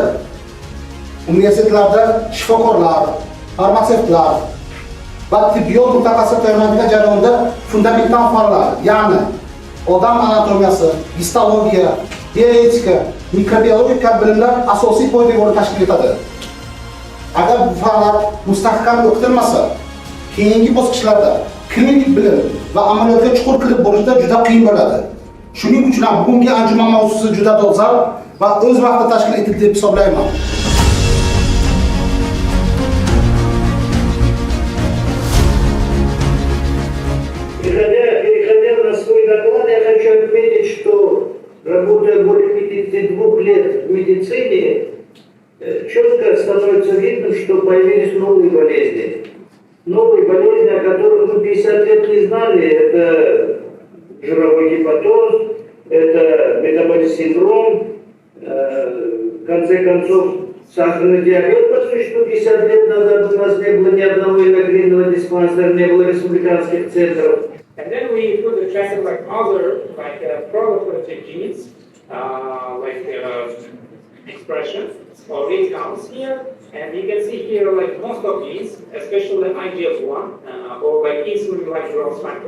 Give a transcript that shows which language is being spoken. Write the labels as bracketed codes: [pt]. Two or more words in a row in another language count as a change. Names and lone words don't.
[uz] Universitetlarda shifokorlar, farmatsevtlar va tibbiyot mutaxassisi tayyorlanadigan jarayonda fundamental fanlar, ya'ni odam anatomiyasi, histologiya, bioetika, mikrobiologiya kabi bilimlar asosiy poydevor tashkil etadi. Agar bu fanlar mustahkam o'qitilmasa, keyingi bosqichlarda klinik bilim va amaliyotga chuqur kirib borishda juda qiyin bo'ladi. Shuning uchun ham bugungi anjuman mavzusi juda dolzarb va o'z vaqtida tashkil etildi deb hisoblayman. [ru] Переходя на свой доклад, я хочу отметить, что работая более 52 лет в медицине, четко становится видно, что появились новые болезни. Новые болезни, о которых мы 50 лет не знали, это жировой гепатоз, это метаболический синдром, в конце концов, сахарный диабет, потому что 50 лет назад у нас не было ни одного эндокринного диспансера, не было республиканских центров. [en] And then we put the tracer like other, like proliferative genes, expression or read counts here. And you can see here like most of these, especially IGF-1 or like insulin-like growth factor.